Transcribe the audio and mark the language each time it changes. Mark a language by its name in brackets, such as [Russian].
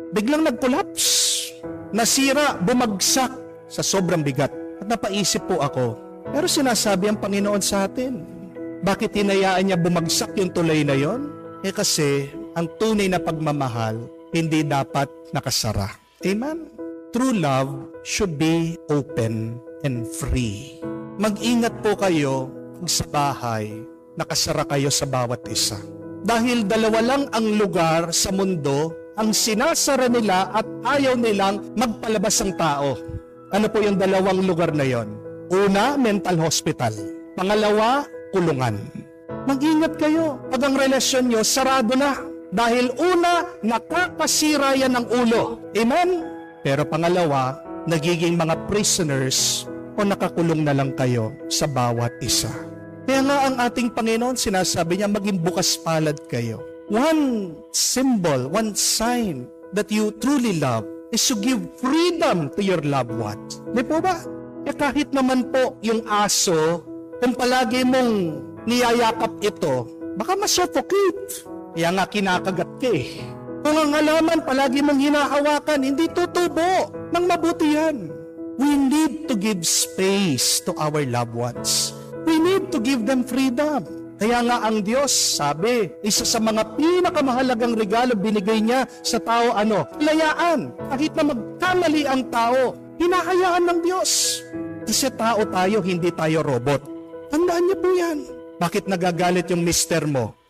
[Filipino] Biglang nag-collapse. Nasira, bumagsak sa sobrang bigat. At napaisip po ako, pero sinasabi ang Panginoon sa atin, bakit hinayaan niya bumagsak yung tulay na yon? Kasi ang tunay na pagmamahal, hindi dapat nakasara. Amen? [English] True love should be open and free. [Filipino] Mag-ingat po kayo kung sa bahay, nakasara kayo sa bawat isa. Dahil dalawa lang ang lugar sa mundo ang sinasara nila at ayaw nilang magpalabas ng tao. Ano po yung dalawang lugar na yon? Una, mental hospital. Pangalawa, kulungan. Mag-ingat kayo pag ang relasyon nyo sarado na. Dahil una, nakakasira yan ng ulo. Amen? Pero pangalawa, nagiging mga prisoners o nakakulong na lang kayo sa bawat isa. Kaya nga ang ating Panginoon, sinasabi niya, maging bukas palad kayo. [English] One symbol, one sign that you truly love is to give freedom to your loved ones. [Filipino] Di po ba? Kahit naman po yung aso, kung palagi mong niyayakap ito, baka masuffocate. Kaya nga kinakagat ka eh. Kung ang halaman palagi mong hinahawakan, hindi tutubo ng mabuti yan. [English] We need to give space to our loved ones. We need to give them freedom. [Filipino] Kaya nga ang Diyos, sabi, isa sa mga pinakamahalagang regalo binigay niya sa tao, Kalayaan. Kahit na magkamali ang tao, hinahayaan ng Diyos. Kasi tao tayo, hindi tayo robot. Tandaan niyo po yan. Bakit nagagalit yung mister mo?